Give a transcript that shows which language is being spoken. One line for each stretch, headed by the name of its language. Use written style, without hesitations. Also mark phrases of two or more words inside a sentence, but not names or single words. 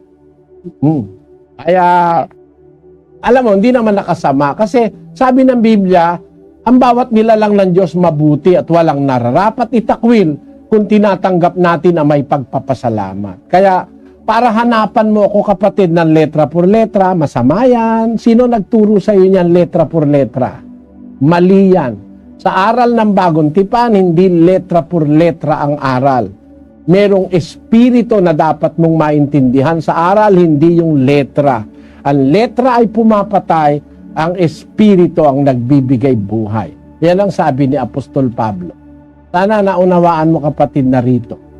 Filipino: Kaya, alam mo, hindi naman nakasama. Kasi sabi ng Biblia, ang bawat nilalang ng Diyos mabuti at walang nararapat itakwil kung tinatanggap natin ang may pagpapasalamat. Kaya, para hanapan mo ako, kapatid, ng
Spanish: letra por letra,
Filipino: masama yan. Sino nagturo sa iyo niyan
Spanish: letra por letra?
Filipino: Mali yan. Sa aral ng Bagong Tipan, hindi
Spanish: letra por letra
Filipino: ang aral. Merong espiritu na dapat mong maintindihan. Sa aral, hindi yung letra. Ang letra ay pumapatay, ang espiritu ang nagbibigay buhay. Yan ang sabi ni Apostol Pablo. Sana naunawaan mo, kapatid, na rito.